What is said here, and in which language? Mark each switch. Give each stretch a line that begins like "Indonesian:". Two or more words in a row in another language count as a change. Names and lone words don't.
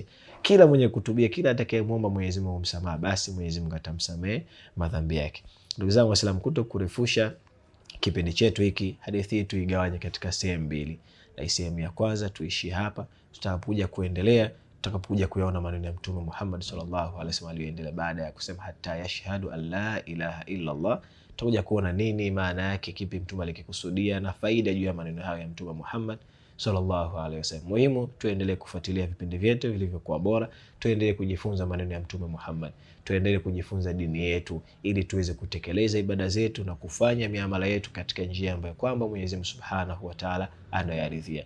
Swahili: Kila mwenye kutubia, kila atakayemwomba Mwenyezi Mungu msamaha, basi Mwenyezi Mungu atamsamehe madhambi yake. Ndugu zangu Waislamu, kurefusha kipindi chetu hiki, hadithi hii tuigawanye katika sehemu mbili. Na sehemu ya kwanza tuishi hapa, tutakuja kuendelea tutakapokuja kuyaona maneno ya Mtume Muhammad
Arabic: صلى الله عليه وسلم
Swahili: aliyoendelea baada ya kusema
Arabic: حتى يشهد أن لا إله إلا الله.
Swahili: Tutakuja kuona nini maana yake, kipi Mtume alikikusudia na faida juu ya maneno hayo ya Mtume Muhammad
Arabic: صلى الله عليه وسلم.
Swahili: Muhimu tuendelee kufuatilia vipindi vyetu vilivyokuwa bora, tuendelee kujifunza maneno ya Mtume Muhammad, tuendelee kujifunza dini yetu ili tuweze kutekeleza ibada zetu na kufanya miamala yetu katika njia ambayo kwamba Mwenyezi Mungu
Arabic: سبحانه وتعالى
Swahili: anayaridhia.